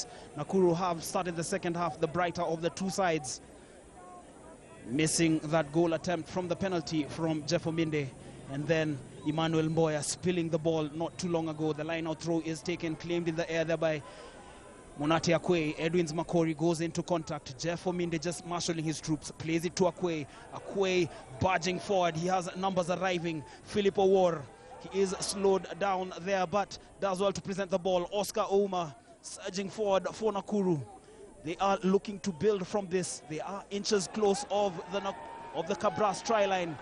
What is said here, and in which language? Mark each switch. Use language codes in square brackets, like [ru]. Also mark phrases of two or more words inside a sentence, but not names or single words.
[en] Nakuru have started the second half the brighter of the two sides, missing that goal attempt from the penalty from Jeff Ominde. And then Emmanuel Mboya spilling the ball not too long ago. The line-out throw is taken, claimed in the air there by Monate Akwe. Edwins Makori goes into contact. Jeff Ominde just marshalling his troops, plays it to Akwe. Akwe barging forward. He has numbers arriving. Philip Owor, he is slowed down there, but does well to present the ball. Oscar Ouma surging forward for Nakuru. They are looking to build from this. They are inches close of the Cabras try line.